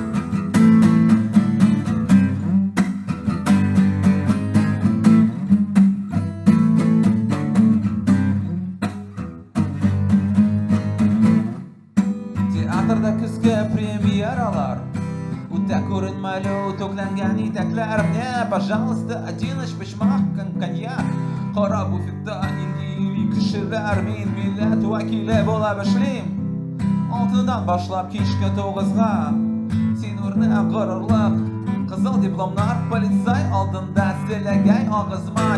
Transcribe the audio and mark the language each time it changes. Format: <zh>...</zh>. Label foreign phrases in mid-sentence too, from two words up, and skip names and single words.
<tt>Театрда көзгә премьералар, үтә күренмәле төкләнгән итәкләр.</tt> <ru>Мне, пожалуйста, один башмак коньяк.</ru> <tt>Кара буфетта нинди кешеләр, мин милләт вәкиле булып эшлим. 6-дан башлап кичке 9-га. Син үрнәк горурлык, кызыл дипломнар, полицай алдында селәгәй агызма.</tt>